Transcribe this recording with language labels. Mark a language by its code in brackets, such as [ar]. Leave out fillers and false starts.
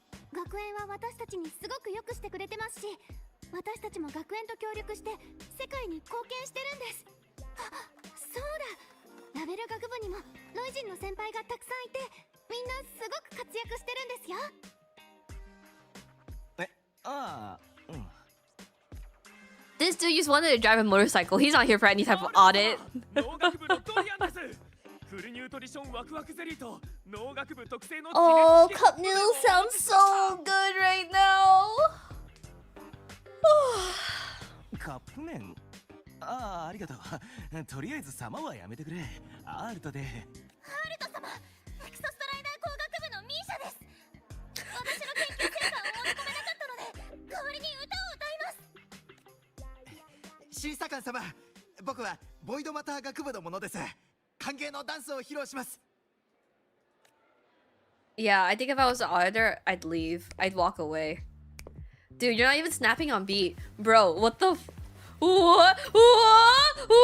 [ja] 学園は私たちにすごくよくしてくれてますし、私たちも学園と協力して世界に貢献してるんです。あ、そうだ、ラベル学部にもロイ人の先輩がたくさんいて、みんなすごく活躍してるんですよ。ああ、うん。 [en] This dude just wanted to drive a motorcycle. He's not here for any type of audit. Oh, cup noodles sounds so good right now. [ja] カップ麺。ああ、ありがとう。とりあえず様はやめてくれ。アールトで。アールト様、エクソストライダー工学部のミーシャです。私の研究成果を持ち込めなかったので、代わりに歌を歌います。審査官様、僕はボイドマター学部の者です。歓迎のダンスを披露します。 [en] Yeah, I think if I was an auditor, I'd leave. I'd walk away. Dude, you're not even snapping on beat. Bro, what the f- What?